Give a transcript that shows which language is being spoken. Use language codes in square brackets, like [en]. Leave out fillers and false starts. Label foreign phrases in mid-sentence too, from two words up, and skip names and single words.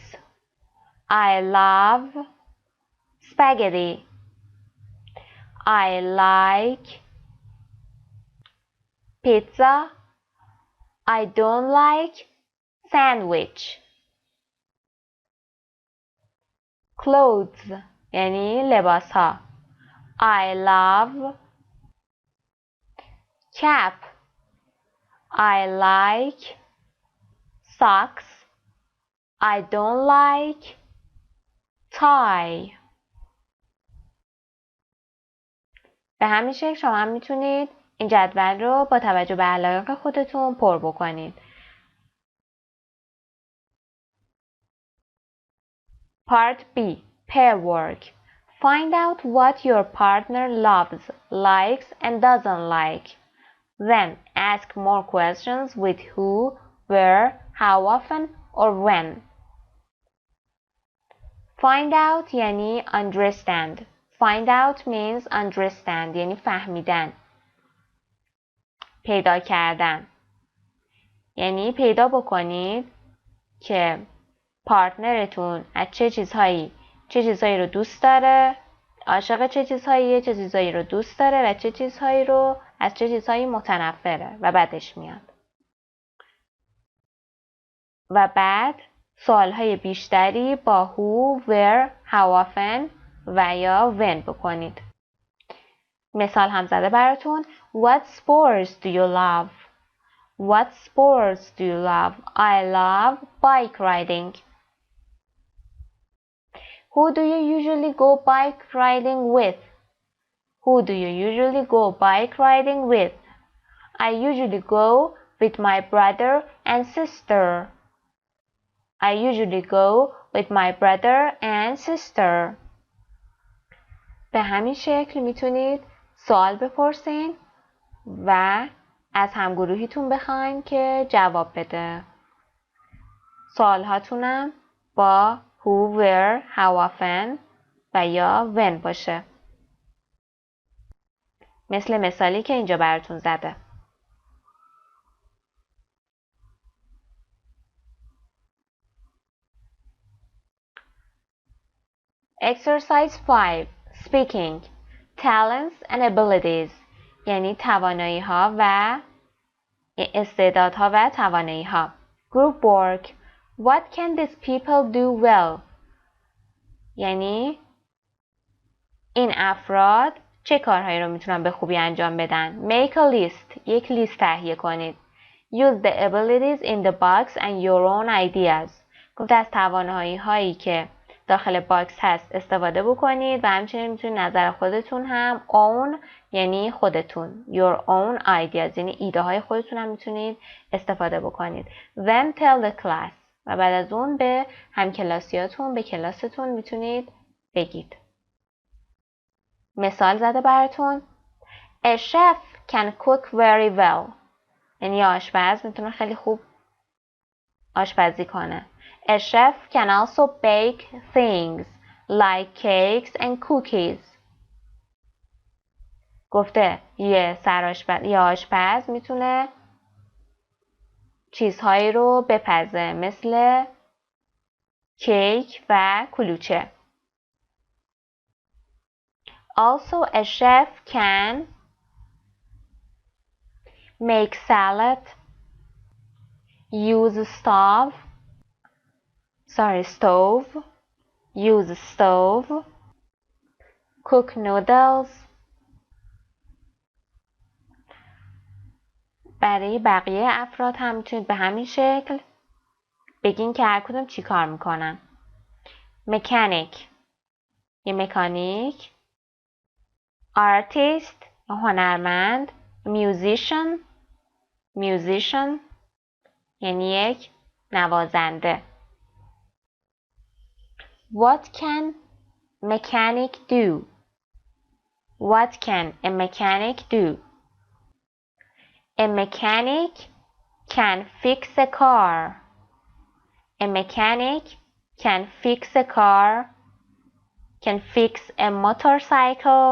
[en] I love spaghetti. I like pizza. I don't like sandwich. [fa] Clothes یعنی لباس ها. [en] I love cap. I like socks. I don't like tie. [fa] به همین شکل شما هم میتونید این جدول رو با توجه به علایق خودتون پر بکنید. [en] Part B. Pair work. Find out what your partner loves, likes, and doesn't like. Then ask more questions with who, where, how often, or when. Find out یعنی understand. Find out means understand [fa] یعنی فهمیدن. پیدا کردن یعنی پیدا بکنید که پارتنرتون از چه چیزهایی رو دوست داره، عاشق چه چیزهایی رو دوست داره و از چه چیزهایی متنفره و بدش میاد. و بعد سوالهای بیشتری با [en] who, where, how often [fa] و یا when بکنید. مثال هم زده براتون. [en] What sports do you love? What sports do you love? I love bike riding. Who do you usually go bike riding with? Who do you usually go bike riding with? I usually go with my brother and sister. I usually go with my brother and sister. [fa] به همین شکل میتونید سوال بپرسین و از همگروهیتون بخواین که جواب بده. سوال هاتونم با [en] who, where, how often [fa] و یا when باشه. مثل مثالی که اینجا براتون زده. [en] Exercise 5. Speaking. Talents and abilities. [fa] یعنی توانایی ها و استعدادها و توانایی ها. [en] Group work. What can these people do well? [fa] یعنی این افراد چه کارهایی رو میتونن به خوبی انجام بدن. [en] Make a list. [fa] یک لیست تهیه کنید. [en] Use the abilities in the box and your own ideas. [fa] گفته از توانایی هایی که داخل باکس هست استفاده بکنید و همچنین میتونید نظر خودتون هم own یعنی خودتون [en] your own ideas [fa] یعنی ایده های خودتون هم میتونید استفاده بکنید. [en] Then tell the class [fa] و بعد از اون به همکلاسیاتون به کلاستون میتونید بگید. مثال زده براتون. [en] A chef can cook very well [fa] یعنی آشپز میتونه خیلی خوب آشپزی کنه. [en] A chef can also bake things like cakes and cookies. [fa] گفته یه آشپز میتونه چیزهایی رو بپزه مثل کیک و کلوچه. [en] Also a chef can make salad, use stove, use stove, cook noodles. [fa] برای بقیه افراد هم میتونید به همین شکل بگین که هر کدوم چی کار میکنن. مکانیک یه مکانیک، artist هنرمند، musician یعنی یک نوازنده. [en] What can mechanic do? What can a mechanic do? A mechanic can fix a car. A mechanic can fix a car, can fix a motorcycle.